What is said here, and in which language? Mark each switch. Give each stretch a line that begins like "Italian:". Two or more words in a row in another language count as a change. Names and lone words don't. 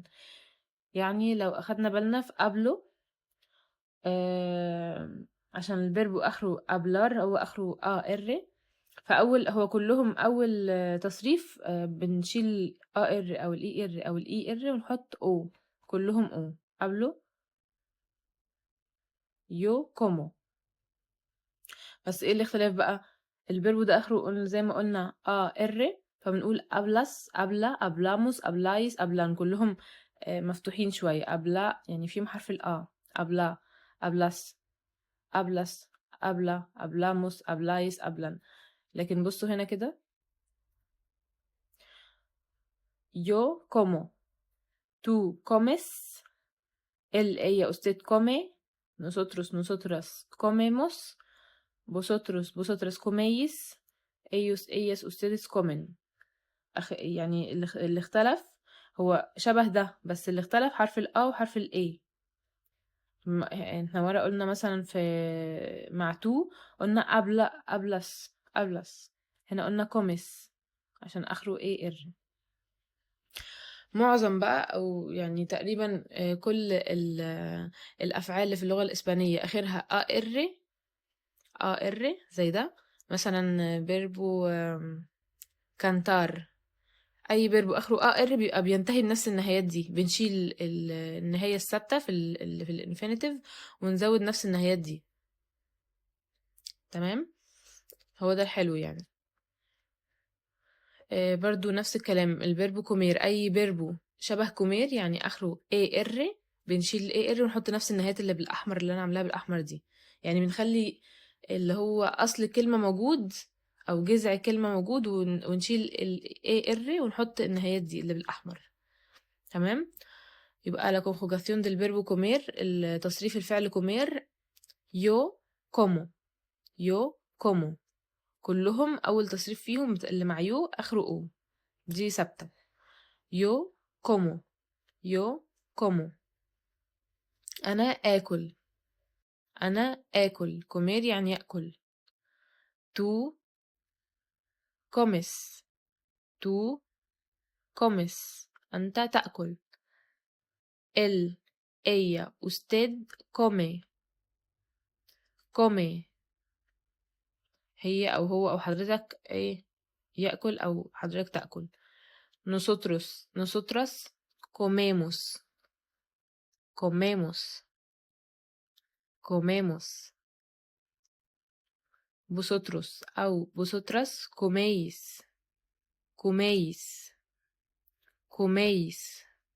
Arabic: يعني لو أخدنا بالنا في أبلو عشان الverb آخره أبلار هو آخره AR، هو كلّهم أول تصريف بنشيل AR أو الER أو الER ونحط O، كلّهم O.
Spanish: hablo yo como.
Arabic: بس إيه الاختلاف بقى؟ الverb ده آخره زي ما قُلنا AR، فبنقول
Spanish: hablas، habla، hablamos، habláis، hablan،
Arabic: كلّهم مفتوحين شوية. habla يعني فيهم حرف الA.
Spanish: habla، hablas، hablas، habla، hablamos، habláis، hablan.
Arabic: لكن بُصّوا هنا كده
Spanish: yo como، tú comes، ella usted come، nosotros nosotras comemos، vosotros vosotras coméis، ellos ellas ustedes comen.
Arabic: يعني اللي اختلف هو شبه ده، بس اللي اختلف حرف الA وحرف الA. إحنا مرة قُلنا مثلًا مع تو قُلنا
Spanish: hablas hablas،
Arabic: هنا قُلنا comes عشان آخره AR. معظم بقى أو يعني تقريبًا كل الأفعال اللي في اللغة الإسبانية آخرها AR زي ده.
Spanish: مثلًا verbo cantar،
Arabic: أي verbo آخره AR بيبقى بينتهي بنفس النهايات دي، بنشيل النهاية الثابتة اللي في الinfinitive ونزود نفس النهايات دي. تمام؟ هو ده الحلو يعني. برضه نفس الكلام الverb comer، أي verbo شبه comer يعني آخره AR بنشيل الAR ونحط نفس النهايات اللي بالأحمر اللي أنا عاملاها بالأحمر دي. يعني بنخلّي اللي هو أصل الكلمة موجود أو جذع كلمة موجود ونشيل الAR ونحط النهايات دي اللي بالأحمر. تمام؟ يبقى
Spanish: la conjugación del verbo comer،
Arabic: تصريف الفعل
Spanish: comer yo como، yo como،
Arabic: كلّهم أول تصريف فيهم اللي مع yo آخره O، دي ثابتة.
Spanish: yo como، yo como،
Arabic: أنا آكل، أنا آكل. comer يعني يأكل.
Spanish: tú comes، tú comes،
Arabic: أنت تأكل.
Spanish: él، ella، usted come، come،
Arabic: هي أو هو أو حضرتك إيه يأكل أو حضرتك تأكل.
Spanish: nosotros nosotras comemos، comemos، comemos. vosotros أو vosotras coméis، coméis، coméis.